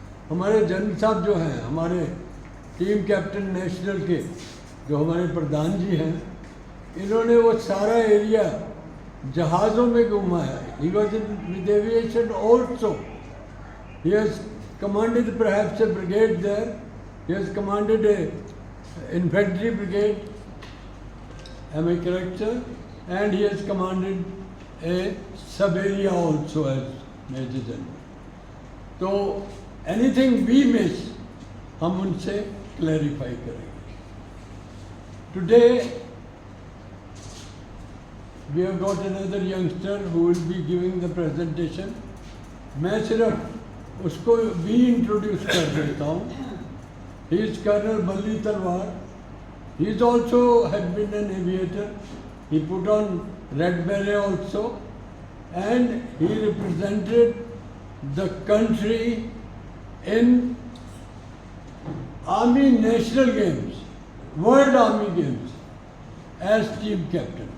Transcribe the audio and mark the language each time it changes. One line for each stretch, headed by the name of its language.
Hindi: हमारे जनरल साहब जो हैं, हमारे टीम कैप्टन नेशनल के, जो हमारे प्रधान जी हैं, इन्होंने वो सारा एरिया जहाज़ों में घुमाया।
English: He was in with aviation also. He has commanded perhaps a brigade there, he has commanded a infantry brigade, am I correct, sir? And he has commanded a sub area also as Major General.
Hindi: तो
English: anything we miss,
Hindi: हम उनसे clarify करेंगे.
English: Today we have got another youngster who will be giving the presentation.
Hindi: मैं सिर्फ उसको भी introduce कर देता हूँ.
English: He is Colonel Balli Talwar. He is also had been an aviator. He put on red beret also, and he represented the country in Army National Games, World Army Games, as team captain.